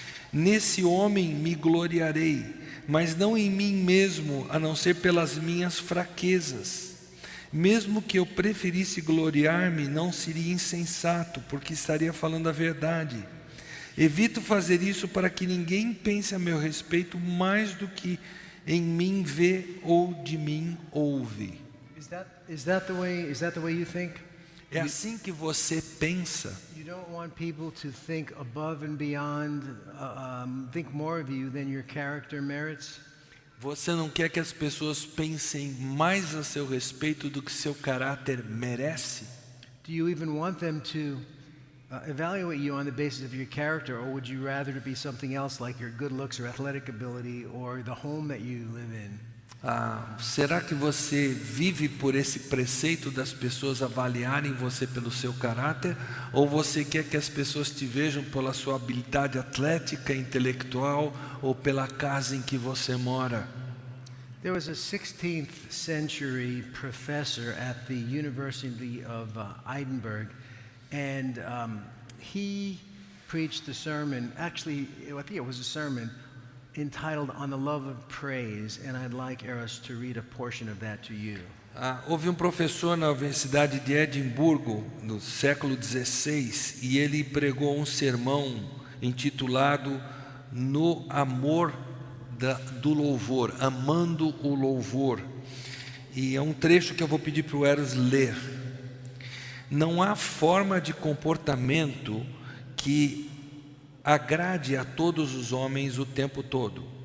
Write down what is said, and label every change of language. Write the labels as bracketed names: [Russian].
[Portuguese] Nesse homem me gloriarei, mas não em mim mesmo, a não ser pelas minhas fraquezas. Mesmo que eu preferisse gloriar-me, não seria insensato, porque estaria falando a verdade. Evito fazer isso para que ninguém pense a meu respeito mais do que em mim vê ou de mim ouve. [English] Is that the way you think? [Portuguese] É assim que você pensa. [English] You don't want people to think above and beyond, think more of you than your character merits? [Portuguese] Você não quer que as pessoas pensem mais a seu respeito do que seu caráter merece? [English] Do you even want them to evaluate you on the basis of your character, or would you rather it be something else like your good looks or athletic ability or the home that you live in? [Portuguese] Será que você vive por esse preceito das pessoas avaliarem você pelo seu caráter? Ou você quer que as pessoas te vejam pela sua habilidade atlética, intelectual ou pela casa em que você mora? [English] There was a 16th century professor at the University of Edinburgh, and he preached a sermon, actually, I think it was a sermon, entitled On the Love of Praise, and I'd like Eros to read a portion of that to you. [Portuguese] Houve um professor na Universidade de Edimburgo, no século XVI, e ele pregou um sermão intitulado No Amor do Louvor, Amando o Louvor. E é um trecho que eu vou pedir para o Eros ler. Não há forma de comportamento que agrade a todos os homens o tempo todo.